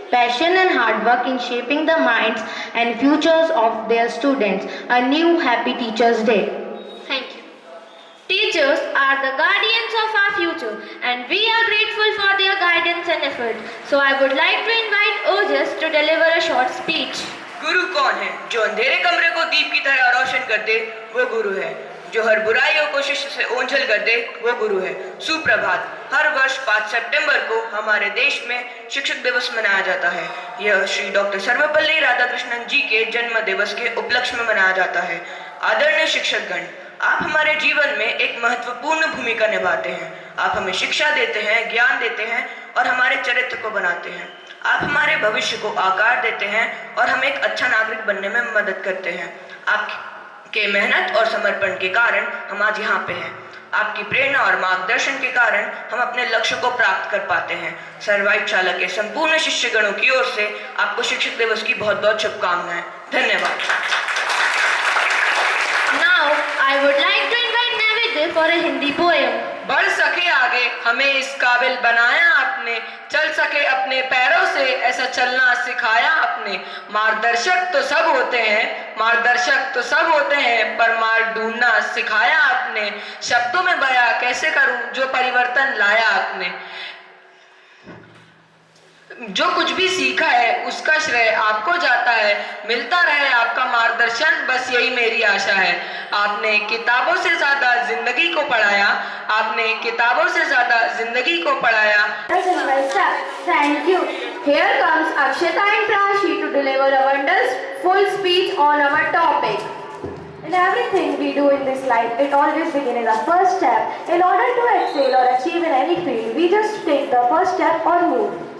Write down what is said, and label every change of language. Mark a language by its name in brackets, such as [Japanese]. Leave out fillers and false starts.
[English] passion and hard work in shaping the minds and futures of their students. A new Happy Teachers Day. Thank you. Teachers are the guardians of our future and we are grateful for their guidance and effort. So I would like to invite Ojas to deliver a short speech. [Hindi] गुरु कौन है? जो अंधेरे कमरे को दीप की तरह रोशन कर दे, वो गुरु है। जो हर बुराइयों को शिष्य से ओंझल कर दे, वो गुरु है। सुप्रभात। हर वर्ष 5 सितंबर को हमारे देश में शिक्षक दिवस मनाया जाता है। यह श्री डॉक्टर सर्वपल्ली राधाकृष्णन जी के जन्म दिवस के उपलक्ष्य में मनाया जाता है। आदरणीय शिक्षकगण, आप हमारे जीवन में एक महत्वपूर्ण भूमिका निभाते हैं। आप हमें शिक्षा देते हैं, ज्ञान देते हैं और हमारे चरित्र को बनाते हैं। आप हमारे भविष्य को आकार देते हैं और हमें एक अच्छा नागरिक बनने में मदद करते हैं। आपके मेहनत और समर्पण के कारण हम आज यहाँ पे हैं। आपकी प्रेरणा और मार्गदर्शन के कारण हम अपने लक्ष्य को प्राप्त कर पाते हैं। सर्वाइट शाला के संपूर्ण शिष्यगणों की ओर से आपको शिक्षक दिवस की बहुत बहुत शुभकामनाएं। धन्यवाद। [English] Now I would like to invite Navid day for a Hindi poem. [Hindi] बढ़ सके आगे हमें इस काबिल बनाया आपने, चल सके अपने पैरों से ऐसा चलना सिखाया आपने। मार्गदर्शक तो सब होते हैं, मार्गदर्शक तो सब होते हैं, पर मार्ग ढूंढना सिखाया आपने। शब्दों में बयां कैसे करूं जो परिवर्तन लाया आपने। जो कुछ भी सीखा है उसका श्रेय आपको जाता है, मिलता रहे आपका मार्गदर्शन बस यही मेरी आशा है। आपने किताबों से ज्यादा जिंदगी को पढ़ाया, आपने किताबों से ज्यादा जिंदगी को पढ़ाया। [English] Thank you. Here comes Akshita and Prashi to deliver a wonderful speech on our topic. In everything we do in this life, it always begins as a first step. In order to excel or achieve in any field, we just take the first step or move.